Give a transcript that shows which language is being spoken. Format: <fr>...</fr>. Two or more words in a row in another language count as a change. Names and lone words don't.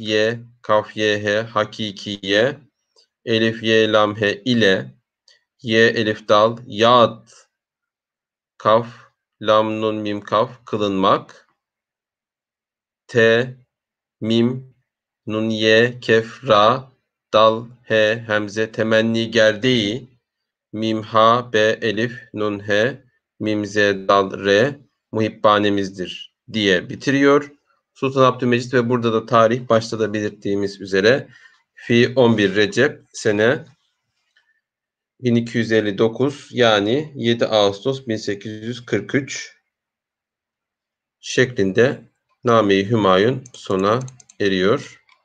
<tr>ye, he, hakikiye, elif, ye, lam, he ile, ye, elif, dal, yad, kaf, lam, nun, mim, kaf, kılınmak, te, mim, nun, ye, kef, ra, dal, he, hemze, temenni gerdeği, mim, ha, be, elif, nun, he, mim, ze, dal, re, muhibbanemizdir diye bitiriyor. Sultan Abdülmecit ve burada da tarih başta da belirttiğimiz üzere fi 11 Recep sene 1259 yani 7 Ağustos 1843 şeklinde Name-i Hümayun sona eriyor.</tr>